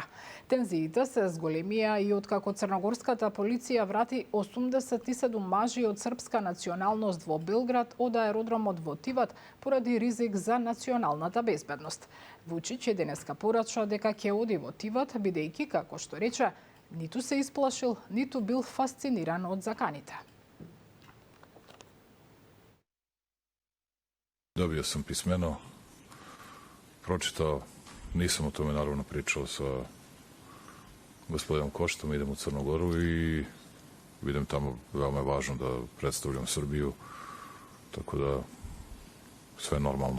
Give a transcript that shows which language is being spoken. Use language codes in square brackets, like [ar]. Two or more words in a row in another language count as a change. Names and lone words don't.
[mk] Тензиите се зголемија и откако црногорската полиција врати 87 мажи од српска националност во Белград од аеродромот во Тиват поради ризик за националната безбедност. Вучич денеска порача дека ќе оди во Тиват, бидејќи, како што рече, ниту се исплашил, ниту бил фасциниран од заканите. [sr] Dobio sam pismeno, pročitao, nisam o tome naravno pričao sa gospodinom Koštom, idem u Crnu Goru i vidim tamo veoma je važno da predstavljam Srbiju, tako da sve normalno.